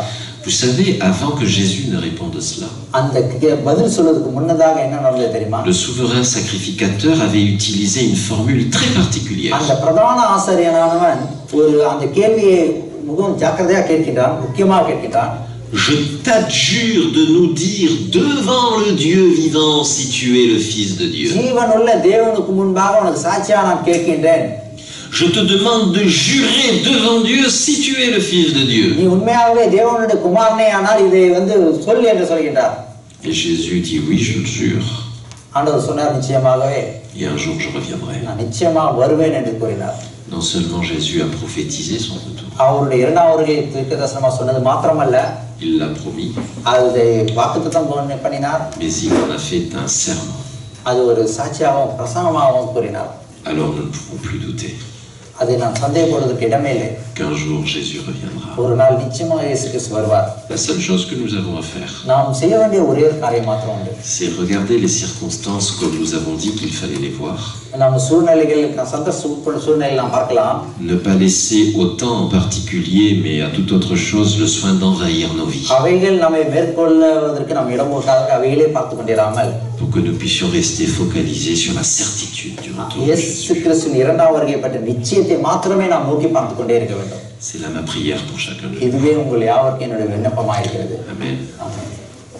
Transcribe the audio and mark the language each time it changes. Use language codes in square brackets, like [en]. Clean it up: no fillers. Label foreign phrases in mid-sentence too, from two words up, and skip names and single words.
[fr] Vous savez, avant que Jésus ne réponde cela, [ta] அந்த பதில் சொல்றதுக்கு முன்னதாக என்ன நடந்தது தெரியுமா? [fr] le souverain sacrificateur avait utilisé une formule très particulière. [ta] அந்த பிரதான ஆசாரியனானவன் அந்த கேள்வியை மிகவும் ஜாக்கிரதையாக கேட்கிறான், முக்கியமாக கேட்கிறான். [fr] Je t'adjure de nous dire devant le Dieu vivant si tu es le Fils de Dieu. [ta] ஜீவனுள்ள தேவனுக்கு முன்பாக உனக்கு சாட்சியா நான் கேட்கின்றேன். [fr] Je te demande de jurer devant Dieu si tu es le Fils de Dieu. [ta] நீ உண்மையாகவே தேவனுடைய குமாரனே ஆனால் இதை சொல்லு என்று சொல்கிறார். [fr] Et Jésus dit oui, je le jure. [ta] ஆண்டவர் சொன்னார், நிச்சயமாகவே [fr] Et un jour je reviendrai. [ta] நான் நிச்சயமாக வருவேன் என்று கூறினார். [fr] Non seulement Jésus a prophétisé son retour, [ta] அவருடைய இரண்டாம் வருகை தீர்க்கதரிசனமா சொன்னது மாத்திரமல்ல, [fr] il l'a promis, [ta] அதை வாக்குத்தத்தம் பண்ணினார். [fr] mais il en a fait un serment. [ta] அது ஒரு சாட்சியாகவும் பிரசங்கமாகவும் கூறினார். [fr] Alors nous ne pouvons plus douter [ta] அதை நான் சந்தேகப்படுவதற்கு இடமே இல்லை. [fr] qu'un jour Jésus reviendra. [ta] ஒரு நாள் நிச்சயமாக இயேசு கிறிஸ்து வருவார். [fr] La seule chose que nous avons à faire, [ta] நாம் செய்ய வேண்டிய ஒரே ஒரு காரியம் மாத்திரம் உண்டு. [fr] c'est regarder les circonstances comme nous avons dit qu'il fallait les voir. [ta] நம்ம சூழ்நிலைகள் சூழ்நிலை நாம் பார்க்கலாம். [fr] Ne pas laisser au temps en particulier, mais à toute autre chose, le soin d'envahir nos vies. [ta] அவைகள் நம்மை மேற்கொள்வதற்கு நாம் இடம் போட்டாக அவைகளே பார்த்து கொண்டிராமல், [fr] pour que nous puissions rester focalisés sur la certitude du retour de [ta] இயேசு [fr] Jésus. [ta] கிறிஸ்துவின் இரண்டாம் வருகை பற்றிய நிச்சயத்தை மாத்திரமே நாம் நோக்கி பார்த்து கொண்டே இருக்க வேண்டும். [fr] C'est là ma prière pour chacun de nous. [ta] இதுவே உங்கள் யாவருக்கும் என்னுடைய விண்ணப்பமாக இருக்கிறது. [fr] Amen. [ta] ஆமென்.